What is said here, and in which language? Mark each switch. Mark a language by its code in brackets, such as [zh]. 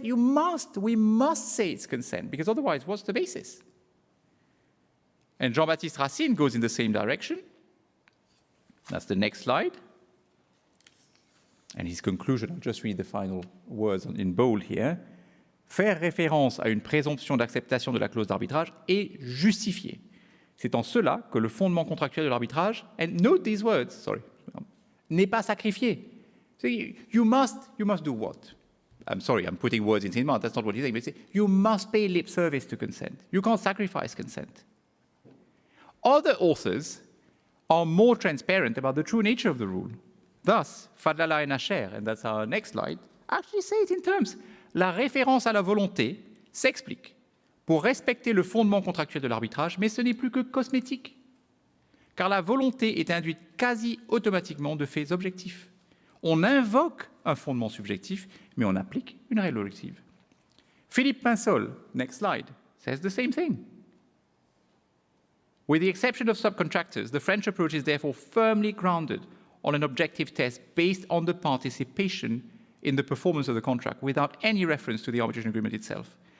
[en] We must say it's consent, because otherwise, what's the basis? And Jean-Baptiste Racine goes in the same direction. That's the next slide. And his conclusion, I'll just read the final words in bold here. [fr] Faire référence à une présomption d'acceptation de la clause d'arbitrage est justifié. C'est en cela que le fondement contractuel de l'arbitrage, [en] and note these words, [fr] n'est pas sacrifié. [en] So you must do what? I'm sorry, I'm putting words in his mouth, that's not what he's saying, but you must pay lip service to consent. You can't sacrifice consent. Other authors are more transparent about the true nature of the rule. Thus, Fadlallah and Asher, and that's our next slide, actually say it in terms. [fr] La référence à la volonté s'explique pour respecter le fondement contractuel de l'arbitrage, mais ce n'est plus que cosmétique, car la volonté est induite quasi automatiquement de faits objectifs. On invoque un fondement subjectif, mais on applique une règle objective. [en] Philippe Pinsol, next slide, says the same thing. With the exception of subcontractors, the French approach is therefore firmly grounded on an objective test based on the participation in the performance of the contract without any reference to the arbitration agreement itself.